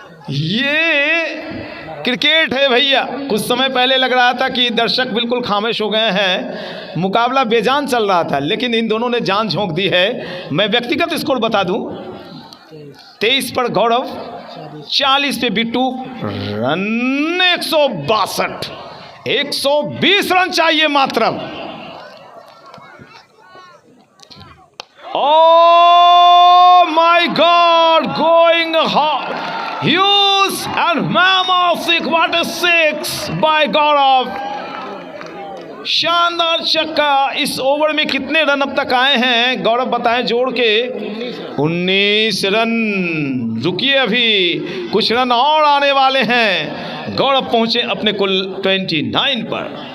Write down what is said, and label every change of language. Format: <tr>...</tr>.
<hi>ये क्रिकेट है भैया। कुछ समय पहले लग रहा था कि दर्शक बिल्कुल खामोश हो गए हैं, मुकाबला बेजान चल रहा था, लेकिन इन दोनों ने जान झोंक दी है। मैं व्यक्तिगत स्कोर बता दूं, 23 पर गौरव, 40 पे बिट्टू, रन 162, 120 रन चाहिए मात्र।</hi> <en>Oh my God, going hard, huge and mammoth, what a six by Gaurav।</en> <hi>शानदार छक्का। इस ओवर में कितने रन अब तक आए हैं गौरव बताएं जोड़ के? 19 रन। रुकिए, अभी कुछ रन और आने वाले हैं। गौरव पहुंचे अपने कुल 29 पर।</hi>